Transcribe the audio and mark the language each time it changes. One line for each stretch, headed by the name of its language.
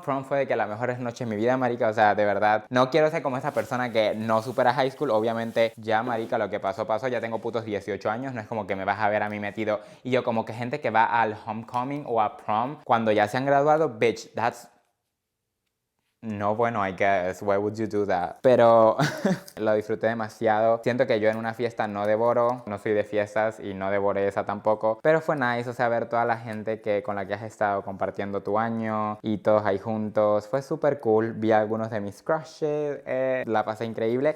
Spanish: Prom fue de que las mejores noches de mi vida, marica. O sea, de verdad, no quiero ser como esa persona que no supera high school. Obviamente, ya, marica, lo que pasó, pasó. Ya tengo putos 18 años. No es como que me vas a ver a mí metido. Y yo como que gente que va al homecoming o a prom cuando ya se han graduado,
English: bitch, that's...
Spanish: No, bueno,
English: I guess, why would you do that?
Spanish: Pero lo disfruté demasiado. Siento que yo en una fiesta no devoro, no soy de fiestas y no devoré esa tampoco. Pero fue nice, o sea, ver toda la gente con la que has estado compartiendo tu año y todos ahí juntos. Fue súper cool. Vi algunos de mis crushes, la pasé increíble.